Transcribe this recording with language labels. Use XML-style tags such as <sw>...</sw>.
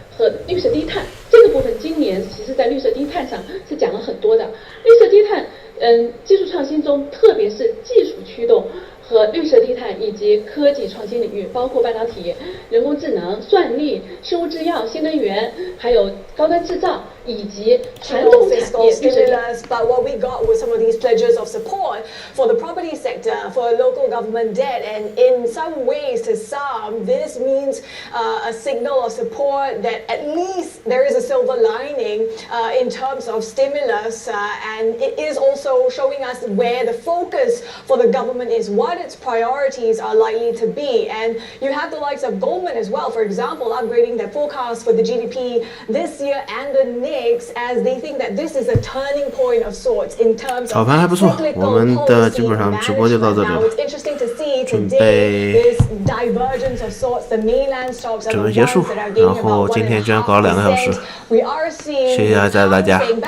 <zh>和绿色低碳这个部分，今年其实在绿色低碳上是讲了很多的。绿色低碳，技术创新中，特别是技术驱动和绿色低碳以及科技创新领域，包括半导体、人工智能、算力、生物制药、新能源，还有高端制造以及传统产业。</zh> <en>But what we got was some of these pledges of support for the property sector, for local government debt, and in some ways, to some, this means a signal of support that at least there is a silver lining in terms of stimulus, and it is also showing us where the focus for the government is, what its priorities are likely to be. And you have the likes of Goldman as well, for example, upgrading their forecast for the GDP this year and the next, as they think that this is a turning point of sorts in terms of</en> <zh>早盘还不错，我们的基本上直播就到这里了，准备整个结束，然后今天居然搞了2个小时，谢谢大家。</zh>